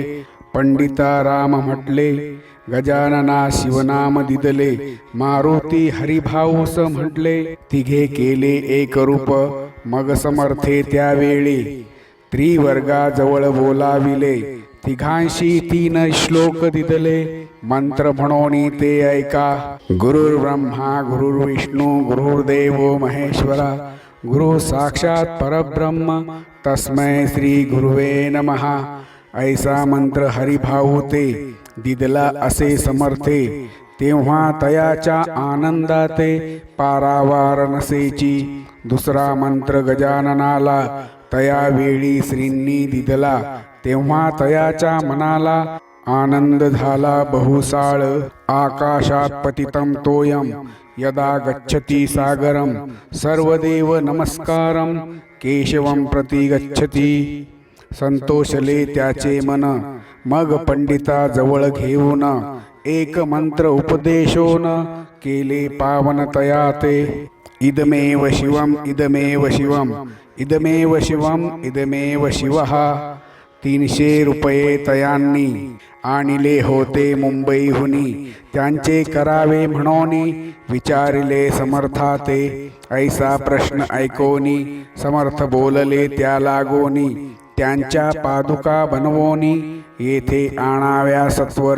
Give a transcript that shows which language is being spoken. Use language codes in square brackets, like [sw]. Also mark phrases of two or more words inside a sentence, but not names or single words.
[mr] पंडिता राम म्हटले गजानना शिवनाम दिदले मारुती हरिभाऊस म्हटले। तिघे केले एक रूप मग समर्थे त्यावेळी त्रिवर्गाजवळ बोलाविले। तिघांशी 3 श्लोक दिदले मंत्र म्हणोनी ते ऐका। [sa] गुरुर्ब्रह्मा गुरुर्विष्णू गुरुर्देवो महेश्वरा गुरु साक्षात परब्रह्म तस्मै श्री गुरुवे नमः। [mr] ऐसा मंत्र हरिभाऊ ते दिदला असे समर्थे तेव्हा तयाच्या आनंदाते पारावार नसेची। दुसरा मंत्र गजाननाला तयावेळी श्रींनी दिदला तेव्हा तयाच्या मनाला आनंद झाला बहुसाळ। [sa] आकाशात पतितं तोयम यदा गच्छति सागरम सर्वदेव नमस्कारम केशवं प्रति गच्छति। [mr] संतोषले त्याचे मन. मग पंडिता जवळ घेऊन एक मंत्र उपदेशोन केले पावन तया ते. [sa] इदमेव शिवम इदमेव शिवम इदमेव शिवम इदमेव शिवः. [mr] 300 रुपये तयांनी आणिले होते मुंबईहुनी. त्यांचे करावे म्हणोनी विचारिले समर्था ते. ऐसा प्रश्न ऐकोनी समर्थ बोलले त्या लागोनी. त्यांच्या पादुका बनवोनी येथे आणाव्या सत्वर.